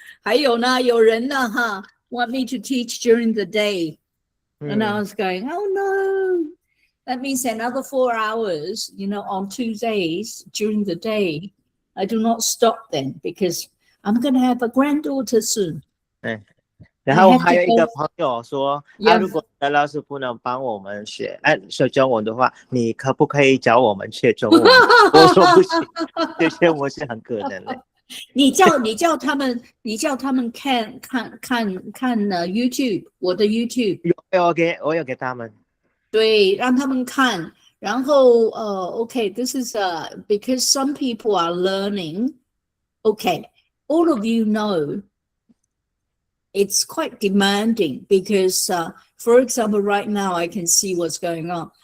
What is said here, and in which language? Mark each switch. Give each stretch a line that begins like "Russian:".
Chinese: 还有呢，有人呢哈
English: ，want me to teach during the day， and I was going, oh no, that means another 4 hours, on 2 days during the day. I do not stop then because I'm going to have a granddaughter soon.
Chinese: 然后还有一个朋友说，如果老师不能帮我们学中文的话，你可不可以教我们学中文？我说不行，这些我是很可能的。你叫他们看YouTube， 我的 YouTube。我有给他们。对，让他们看。然后
English: okay, this is because some people are learning. Okay, all of you know. It's quite demanding because, for example, right now I can see what's going on.